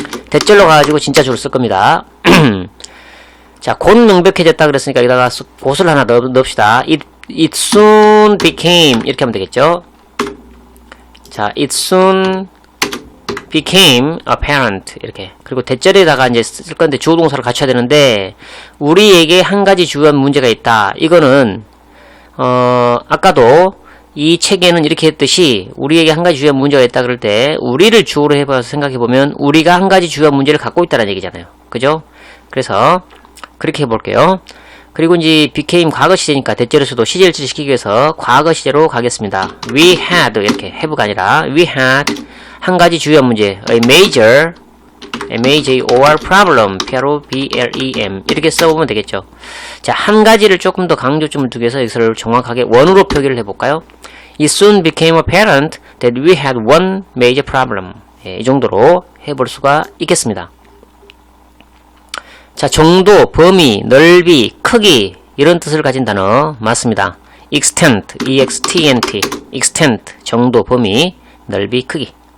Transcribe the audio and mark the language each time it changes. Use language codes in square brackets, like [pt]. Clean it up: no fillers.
[ko] 대절로 가가지고 진짜 주어를 쓸 겁니다. 자, 곧 명백해졌다 그랬으니까 여기다가 곧을 하나 넣읍시다. [en] It soon became [ko] 이렇게 하면 되겠죠. 자, [en] it soon became apparent [ko] 이렇게. 그리고 대절에다가 이제 쓸 건데 주어 동사를 갖춰야 되는데 우리에게 한 가지 주요한 문제가 있다. 이거는 아까도 이 책에는 이렇게 했듯이 우리에게 한 가지 주요한 문제가 있다 그럴 때 우리를 주어로 해봐서 생각해보면 우리가 한 가지 주요한 문제를 갖고 있다는 얘기잖아요. 그죠? 그래서 그렇게 해볼게요. 그리고 이제 became 과거 시제니까 대절에서도 시제를 시키기 위해서 과거 시제로 가겠습니다. [en] We had [ko] 이렇게 have가 아니라 we had 한 가지 주요한 문제 a major M-A-J-O-R problem P-R-O-B-L-E-M 이렇게 써보면 되겠죠. 자, 한 가지를 조금 더 강조점을 두기 위해서 이것을 정확하게 원으로 표기를 해볼까요? [en] It soon became apparent that we had one major problem. [ko] 예, 이 정도로 해볼 수가 있겠습니다. 자, 정도, 범위, 넓이, 크기 이런 뜻을 가진 단어 맞습니다. [en] extent, E-X-T-N-T extent, 정도, 범위, 넓이, 크기.